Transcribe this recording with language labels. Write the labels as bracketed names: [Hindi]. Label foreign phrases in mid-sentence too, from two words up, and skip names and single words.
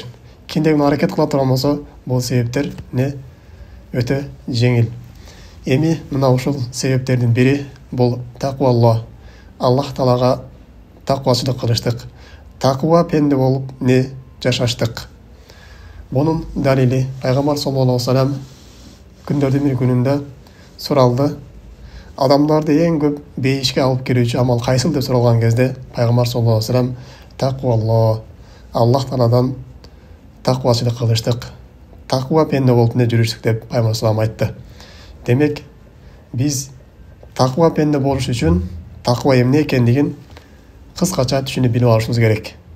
[Kyrgyz] Кимдеги аракет кыла турган болсо, бул себептер өтө жеңил. Эми мына ушул себептердин бири бул таква. Аллах Таалага таквачылык кылыштык. Таква пенде болуп жашаштык. Бунун далили пайгамбар [Arabic] صلى الله عليه وسلم [Kyrgyz] күндөрдүн бир күнүндө суралды. Адамдарды эң көп бейишке алып келүүчү амал кайсыл деп суралган кезде пайгамбар [Arabic] صلى الله عليه وسلم [Kyrgyz] таква, Аллах Тааладан таквачылык кылыштык. Таква пенде болуп жүрүштүк деп пайгамбар саллаллаху айтты. Демек, биз таква пенде болуш үчүн таква эмне экендигин кыскача түшүнүп билип алышыбыз керек.